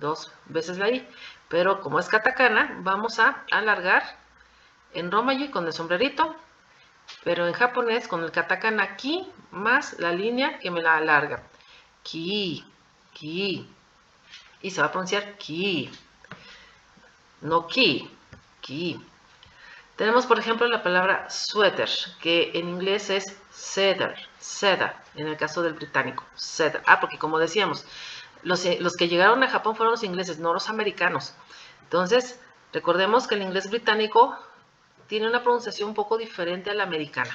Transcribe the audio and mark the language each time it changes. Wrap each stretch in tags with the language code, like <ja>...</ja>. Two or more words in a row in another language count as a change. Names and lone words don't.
<es>2 veces la I. Pero como es katakana, vamos a alargar en romaji con el sombrerito, pero en japonés con el katakana ki más la línea que me la alarga. Ki, ki. Y se va a pronunciar ki. No ki, ki. Tenemos, por ejemplo, la palabra suéter, que en inglés es cedar, seda, en el caso del británico, cedar. Porque como decíamos, los que llegaron a Japón fueron los ingleses, no los americanos. Entonces, recordemos que el inglés británico tiene una pronunciación un poco diferente a la americana.</es>